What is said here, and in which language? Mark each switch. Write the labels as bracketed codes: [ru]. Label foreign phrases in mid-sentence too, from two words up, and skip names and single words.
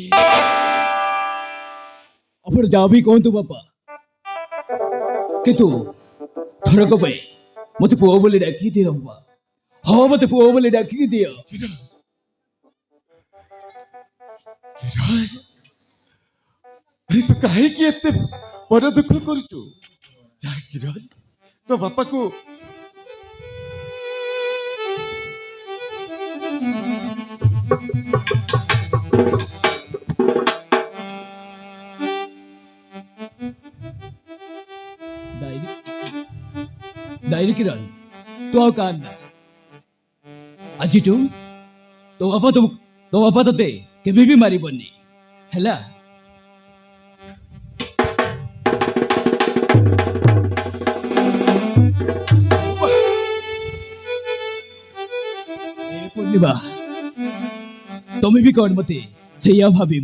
[or] ଆପଣ ଯାହା ବି କୁହନ୍ତୁ ବାପା, କିନ୍ତୁ ଥରକ ପାଇଁ ମତେ ପୁଅ ବୋଲି ଡାକି ଦିଅ ବାପା। ହଁ, ମତେ ପୁଅ ବୋଲି ଡାକିକି ଦିଅ। ଆରେ ତୁ କାହିଁକି ଏତେ ମନ ଦୁଃଖ କରୁଛୁ? ଯା କିରଣ, ତୋ ବାପାକୁ ଡାଏରୀ କିରଣ, ତୁ ଆଉ କାନ୍ଦ ନା। ଆଜିଠୁ ତୋ ବାପା ତୋତେ କେବେ ବି ମାରିବନି ହେଲା। ପୂର୍ଣ୍ଣିମା ତମେ ବି କଣ ମତେ ସେଇଆ ଭାବିବ?